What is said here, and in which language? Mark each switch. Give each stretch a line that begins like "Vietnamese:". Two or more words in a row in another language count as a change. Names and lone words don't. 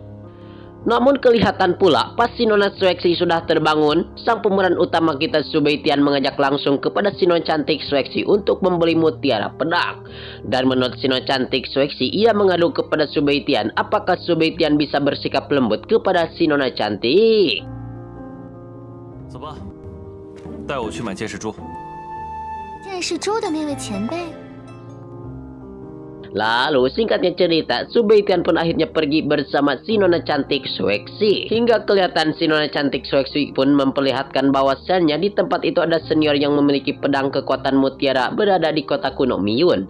Indonesian: Namun kelihatan pula pas si Nona Xuexi sudah terbangun, sang pemeran utama kita Subeitian mengajak langsung kepada si Nona cantik Xuexi untuk membeli mutiara pedang. Dan menurut si Nona cantik Xuexi, ia mengadu kepada Subeitian apakah Subeitian bisa bersikap lembut kepada si Nona cantik.
Chinese: 走吧，带我去买剑士珠。剑士珠的那位前辈。
Indonesian: Lalu singkatnya cerita, Subeitian pun akhirnya pergi bersama si Nona cantik Xuexi. Hingga kelihatan si Nona cantik Xuexi pun memperlihatkan bahwasannya di tempat itu ada senior yang memiliki pedang kekuatan mutiara berada di kota kuno Miyun.